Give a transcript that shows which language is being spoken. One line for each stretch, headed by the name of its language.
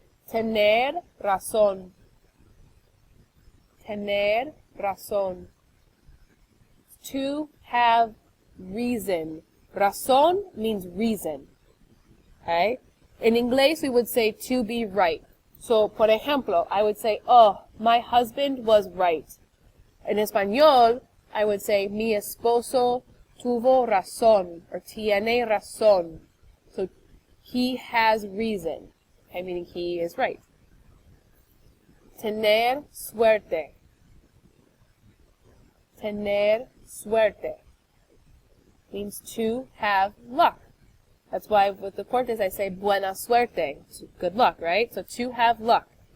Spanish: Tener razón. Tener razón.
English: To have reason. Razón means reason. Okay? In English, we would say to be right. So,
Spanish: por ejemplo,
English: I would say, oh, my husband was right. In Español, I would say,
Spanish: mi esposo tuvo razón,
English: or
Spanish: tiene razón.
English: So, he has reason. Okay, meaning he is right. Tener suerte. Tener suerte means to have luck. That's why with deportes I say
Spanish: buena suerte,
English: good luck, right? So to have luck.